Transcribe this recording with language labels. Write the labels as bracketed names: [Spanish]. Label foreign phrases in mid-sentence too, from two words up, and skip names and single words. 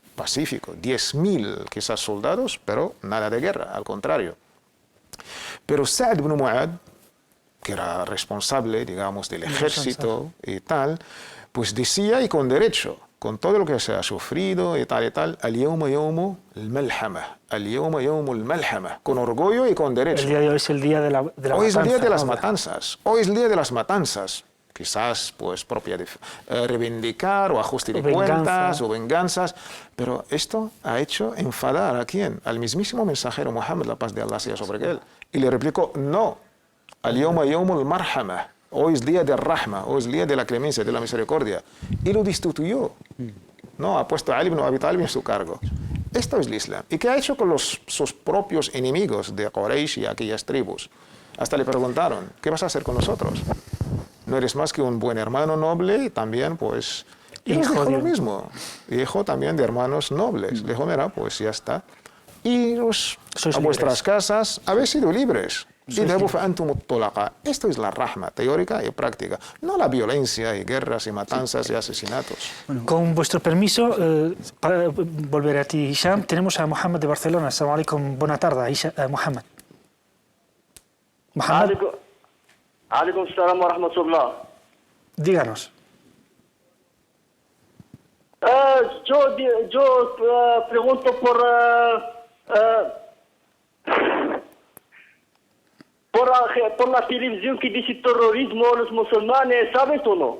[Spanish] 10.000 quizás soldados, pero nada de guerra, al contrario. Pero Sa'd ibn Mu'adh, que era responsable, digamos, del ejército y tal, pues decía, y con derecho, con todo lo que se ha sufrido y tal, [Arabic] اليوم يوم الملحمة، اليوم يوم الملحمة, [Spanish] con orgullo y con derecho. El día de hoy es el día de la matanza. Hoy es el día de las matanzas. Hoy es el día de las matanzas. Quizás, pues, propia de reivindicar o ajuste de cuentas o venganzas. Pero esto ha hecho enfadar ¿a quién? Al mismísimo mensajero Muhammad, la paz de Allah sea sobre él. Y le replicó, no. [Arabic] اليوم يوم المرحمة. [Spanish] Hoy es día de rahma, hoy es día de la clemencia, de la misericordia. Y lo destituyó. No, ha puesto a Ali ibn Abi Talib en su cargo. Esto es el Islam. ¿Y qué ha hecho con sus propios enemigos de Quraysh y aquellas tribus? Hasta le preguntaron, ¿qué vas a hacer con nosotros? No eres más que un buen hermano noble y también, pues, hijo lo mismo. Hijo también de hermanos nobles. Le dijo, mira, pues ya está. Iros a vuestras casas, habéis sido libres. Esto es la rahma teórica y práctica, no la violencia y guerras y matanzas y asesinatos. Bueno, con vuestro permiso, para volver a ti, Hisham, tenemos a Mohamed de Barcelona. [Arabic] السلام عليكم, [Spanish] buena tarde, Mohamed. Mohamed. [Arabic] عليكم السلام ورحمة الله. [Spanish] Díganos. Yo pregunto por la televisión que dice terrorismo a los musulmanes, ¿sabes o no?